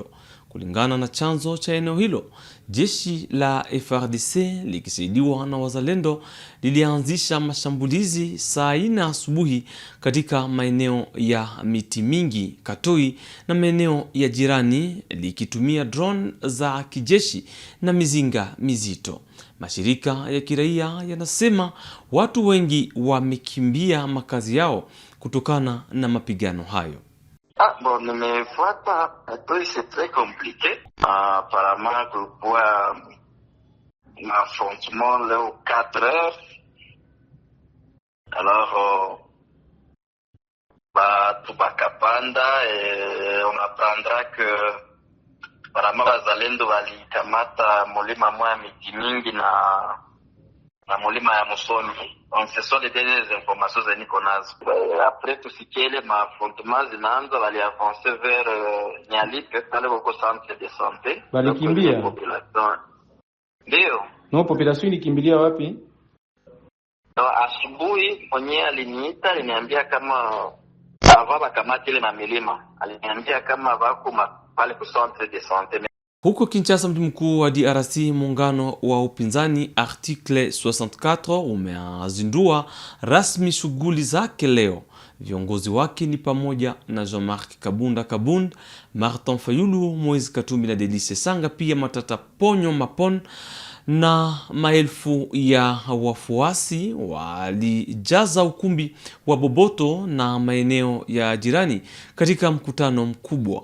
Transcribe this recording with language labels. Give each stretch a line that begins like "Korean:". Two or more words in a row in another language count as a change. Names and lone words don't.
Swahili: Kulingana na chanzo cha eneo hilo, jeshi la FARDC likisaidiwa na wazalendo lilianzisha mashambulizi saa 4 asubuhi katika maeneo ya Miti Mingi, Katoi na maeneo ya jirani likitumia drone za kijeshi na mizinga mizito. Mashirika ya kiraia yanasema watu wengi wamekimbia makazi yao kutokana na mapigano hayo. Bon, nimefuata Katoi,
French: c'est très compliqué. Apparemment, kulikuwa un affrontement là aux 4 heures.
Swahili: Alors, batu bakapanda
French: et on apprendra que apparemment
Swahili: bazalendo walikamata mulima mwa Miti Mingi na mulima ya Musoni.
French: Donc ce sont les dernières informations que
Swahili: niko nazo.
French: Après tout ce qui est ma affrontement
Swahili: zinaanza, wali
French: avancer vers Nyalipe
Swahili: pale kwa
French: centre de santé.
Swahili: Walikimbia? Ndio. No, population ilikimbilia wapi? No, asubuhi mwenye aliniita, aliniambia kama baba kamati ile mamilima. Aliniambia kama wako pale kwa
French: centre de santé.
Swahili: Huko Kinshasa, mji mkuu wa DRC, muungano wa upinzani Article 64 umeazindua rasmi shughuli zake leo. Viongozi wake ni pamoja na Jean-Marc Kabund, Martin Fayulu, Moise Katumbi na Delice Sanga, pia Matata Ponyo Mapon, na maelfu ya wafuasi walijaza ukumbi wa Boboto na maeneo ya jirani katika mkutano mkubwa.